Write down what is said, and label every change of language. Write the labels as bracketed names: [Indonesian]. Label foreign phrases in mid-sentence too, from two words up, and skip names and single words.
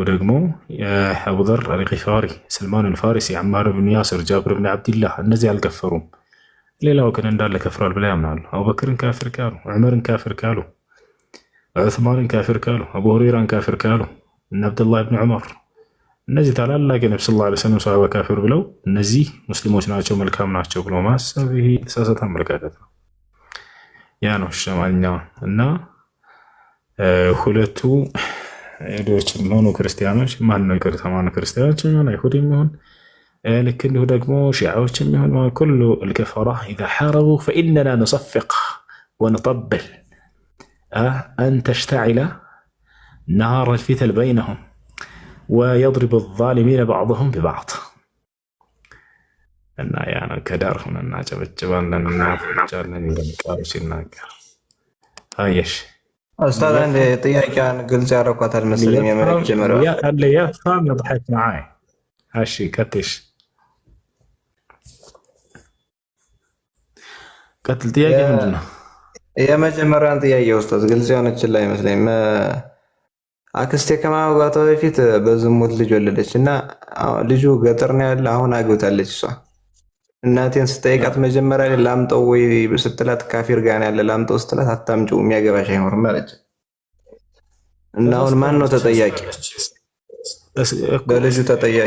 [Amharic] ደግሞ አቡዘር አልጊፋሪ፣ ሰልማን አልፋሪሲ፣ አማር ብን ያስር፣ ጃብር ብን ዓብድላህ እነዚህ አልከፈሩም። ሌላው ግን እንዳለ ከፍረዋል ብለው ያምናሉ። አቡበክርን ካፊር ካሉ፣ ዑመርን ካፊር ካሉ፣ ዑስማንን ካፊር ካሉ፣ አቡ ሁረይራን ካፊር ካሉ፣ እነ አብዱላህ ብን ዑመር እነዚህ ታላላቅ የነብዩ [Arabic] صلى الله عليه وسلم [Amharic] ሰሃባ ካፊር ብለው እነዚህ ሙስሊሞች ናቸው መልካም ናቸው ብለው ማሰብ ይሄ የተሳሳተ አመለካከት ነው። ያ ነው ሸማኛ እና ሁለቱ አይሁዶች ሆኑ ክርስቲያኖች ማን ነው ይቅርታ ማን ክርስቲያኖች ሆነ አይሁድ የሚሆን ልክ እንዲሁ ደግሞ ሺዓዎች የሚሆን [Arabic] كل الكفرة إذا حاربوا فإننا نصفق ونطبل أن تشتعل نار الفتن بينهم ويضرب الظالمين بعضهم ببعض [Amharic] እና ያ ነው ከዳር ሆነን እናጨበጭባለን እና ፍጫለን እንደምቃሩ ሲናገር አየሽ ኡስታዝ አንድ ጥያቄን ግልጽ ያደረኳታል መሰለኝ የመጀመሪያው ያ አለ ያ [Arabic] فهم ضحك معي [Amharic] እሺ ቀጥሽ ቀጥል ጥያቄ ምንድነው የመጀመሪያውን ጥያቄ ኡስታዝ ግልጽ የሆነችላ አይመስለኝም አክስቴ ከማግባቷ በፊት በዝሙት ልጅ ወለደች እና ልጁ ገጠር ነው ያለ አሁን አግብታለች እሷ እናቴን ስጠይቃት መጀመሪያ ላይ ላምጠው ወይ ስትላት ካፊር ጋር ያለ ላምጠው ስትላት አታምጪው የሚያገባሽ አይኖርም አለች እና አሁን ማን ነው ተጠያቂ በልጁ ተጠያቂ